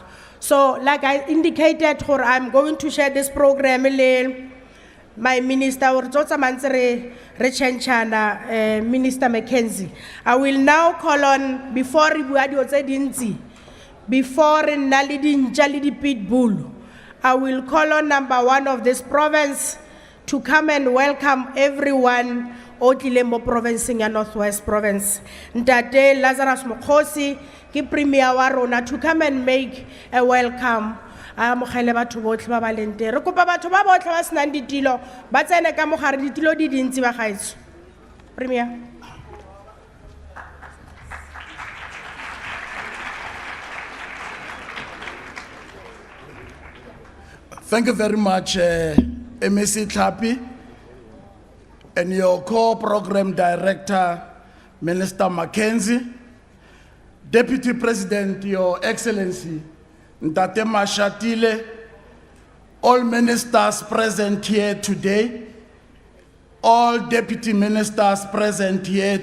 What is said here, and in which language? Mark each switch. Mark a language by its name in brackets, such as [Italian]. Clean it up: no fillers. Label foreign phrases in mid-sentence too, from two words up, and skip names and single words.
[English] So like I indicated, I'm going to share this program with my minister, Minister McKenzie. I will now call on, before Pitbull, I will call on number 1 of this province to come and welcome everyone Otilembo province in Northwest province. [Tswana] Ntate Lazarus Mokhosi, ki premier wa rona, [English] to come and make a welcome. [Tswana] Amogele batho botlhe ba ba leng teng. Re kopa batho ba botlhe ba senang ditilo ba tsene ka mogare ditilo di dintsi ba gaetso. [English] Premier. Thank you very much, MEC Tlhapi, and your co-program director, Minister McKenzie, Deputy President, Your Excellency, Ntate Mashatile, all ministers present here today, all deputy ministers present here